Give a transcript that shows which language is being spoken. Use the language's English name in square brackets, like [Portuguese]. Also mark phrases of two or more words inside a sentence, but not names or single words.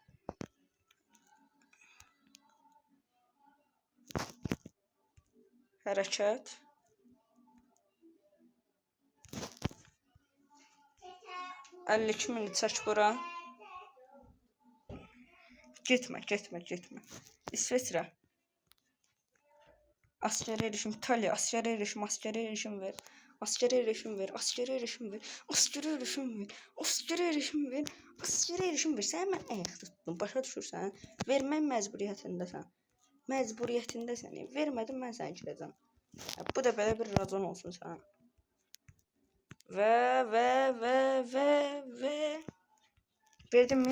[Azerbaijani] Hərəkət. $52.000 çək bura. Getmə. İsveçrə. [Turkish] Askeri erişim. İtalya. Askeri erişim ver. Askeri erişim ver. [Azerbaijani] Sən mən ayaq tutdum. Başa düşürsən? Vermək məcburiyyətindəsən. Vermədim, mən səni girəcəm. Bu da belə bir racon olsun sənə. Və. Verdinmi?